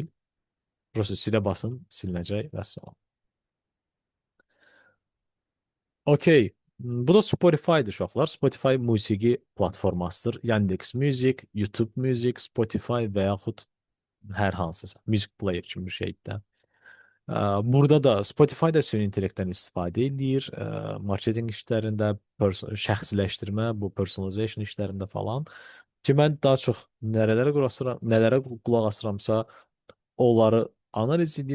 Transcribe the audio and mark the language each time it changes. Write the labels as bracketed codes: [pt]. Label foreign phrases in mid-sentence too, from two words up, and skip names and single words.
[az] Prosta silə basın, silinəcək və salam. Okey. Bu da Spotify-dır uşaqlar. Spotify musiqi platformasıdır. Yandex Music, YouTube Music, Spotify və yaxud hər hansısa [en] music player [az] kimi bir şeydir. Burada da Spotify da süni intellektdən istifadə edir. Marketinq işlərində, şəxsiləşdirmə, bu personalization işlərində falan. Ki mən daha çox nələrə qulaq asıramsa, onları analiz edir.